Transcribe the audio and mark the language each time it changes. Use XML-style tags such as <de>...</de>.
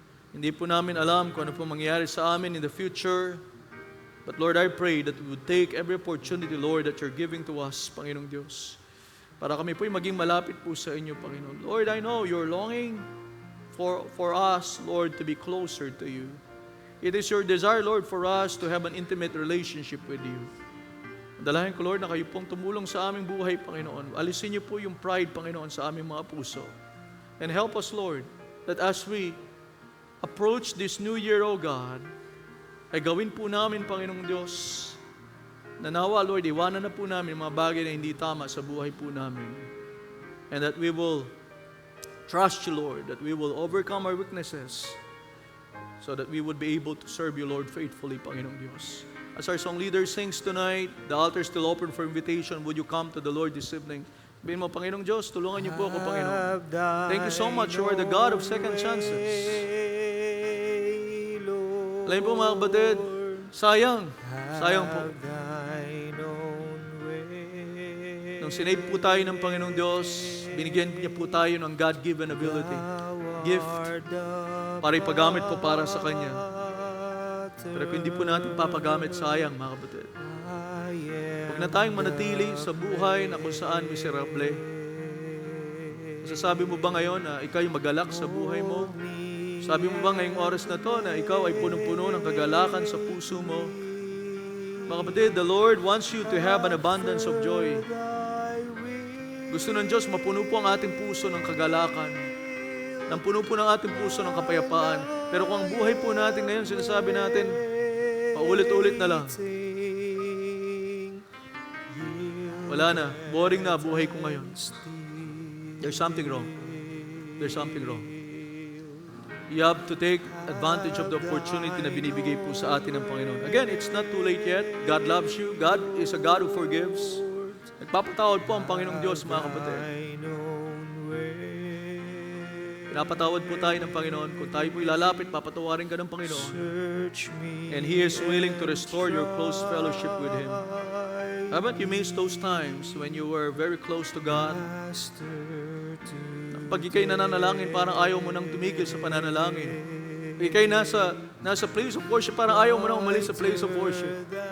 <tl>Hindi po namin alam kung ano po mangyayari sa amin</tl> <en>in the future, but Lord, I pray that we would take every opportunity, Lord, that you're giving to us, Panginoong Diyos,</en> <tl>para kami po'y maging malapit po sa inyo,</tl> <en>Panginoon. Lord, I know you're longing for us, Lord, to be closer to you. It is your desire, Lord, for us to have an intimate relationship with you.</en> <tl>Dalahin ko, Lord, na kayo pong tumulong sa aming buhay, Panginoon. Alisin niyo po yung pride, Panginoon, sa aming mga puso.</tl> <en>And help us, Lord, that as we approach this new year, O God,</en> <tl>ay gawin po namin, Panginoong Diyos, na nawa, Lord, iwanan na po namin mga bagay na hindi tama sa buhay po namin.</tl> <en>And that we will trust you, Lord, that we will overcome our weaknesses so that we would be able to serve you, Lord, faithfully, Panginoong Diyos. As our song leader sings tonight, the altar is still open for invitation. Would you come to the Lord this evening?</en> <tl>Sabihin mo, Panginoong Diyos, tulungan niyo po ako, Panginoon.</tl> <en>Thank you so much. You are the God of second chances.</en> <tl>Alam po mga kapatid, sayang po. Nung sinave po tayo ng Panginoong Diyos, binigyan niya po tayo ng God-given ability, gift, para ipagamit po para sa Kanya. Pero kung hindi po natin papagamit, sayang mga kapatid. Huwag na tayong manatili sa buhay na kung saan miserable. Masasabi mo ba ngayon na ikaw yung magalak sa buhay mo? Sabi mo ba ngayong oras na to na ikaw ay punong-puno ng kagalakan sa puso mo?</tl> <en>Mga kapatid, the Lord wants you to have an abundance of joy.</en> <tl>Gusto ng Diyos, mapuno po ang ating puso ng kagalakan. Nang puno po ng ating puso ng kapayapaan. Pero kung ang buhay po natin ngayon, sinasabi natin, paulit-ulit na lang. Wala na. Boring na buhay ko ngayon.</tl> <en>There's something wrong. There's something wrong. You have to take advantage of the opportunity</en> <tl>na binibigay po sa atin ng Panginoon.</tl> <en>Again, it's not too late yet. God loves you. God is a God who forgives.</en> <tl>Nagpapatawad po ang Panginoong Diyos, mga kapatid. Pinapatawad po tayo ng Panginoon. Kung tayo po ilalapit, papatawarin ka ng Panginoon.</tl> <en>And He is willing to restore your close fellowship with Him. Haven't you missed those times when you were very close to God?</en> <tl>Pag ikay nananalangin, parang ayaw mo nang tumigil sa pananalangin. Pag ikay nasa place of worship, parang ayaw mo nang umalis sa place of worship.</tl>